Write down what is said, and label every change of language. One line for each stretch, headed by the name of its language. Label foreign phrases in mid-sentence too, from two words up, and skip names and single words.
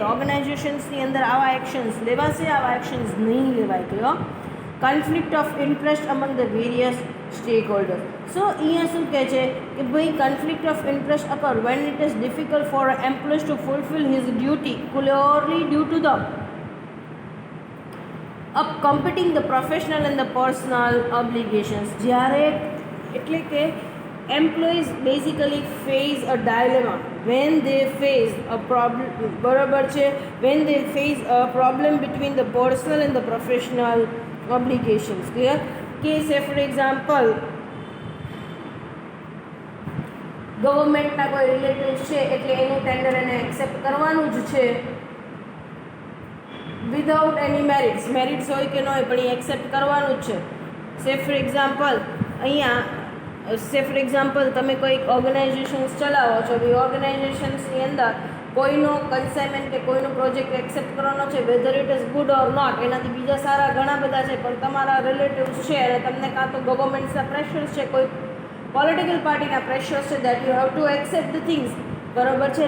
Gujarati: ઓર્ગેનાઇઝેશન્સની અંદર આવા એક્શન્સ લેવાશે, આવા એક્શન્સ નહીં લેવાય. ક્લિયર?
English: conflict of interest among the various stakeholders. સો
Gujarati: અહીંયા શું કહે છે કે ભાઈ
English: conflict of interest occur when it is difficult for a employees to fulfil his duty clearly due to the competing the professional and the personal obligations.
Gujarati: જ્યારે એટલે કે
English: employees basically face a dilemma when they face a problem.
Gujarati: બરાબર છે?
English: when they face a problem between the personal and the professional obligations.
Gujarati: Clear? કે
English: say for example
Gujarati: ગવર્મેન્ટના કોઈ રિલેટિવ્સ છે એટલે એનું ટેન્ડર એને એક્સેપ્ટ કરવાનું જ છે
English: without any merits
Gujarati: હોય કે ન હોય પણ એ એક્સેપ્ટ કરવાનું જ છે.
English: say for example
Gujarati: અહીંયા
English: say for example
Gujarati: તમે કોઈક ઓર્ગેનાઇઝેશન્સ ચલાવો છો, એ ઓર્ગેનાઇઝેશન્સની અંદર કોઈનો કન્સાઇનમેન્ટ કે કોઈનો પ્રોજેક્ટ એક્સેપ્ટ કરવાનો છે,
English: whether it is good or not,
Gujarati: એનાથી બીજા સારા ઘણા બધા છે, પણ તમારા રિલેટિવ્સ છે અને તમને કાં તો ગવર્મેન્ટ્સના પ્રેશર્સ છે, કોઈ
English: political partyના
Gujarati: પ્રેશર્સ છે,
English: that you have to accept the things,
Gujarati: બરાબર છે.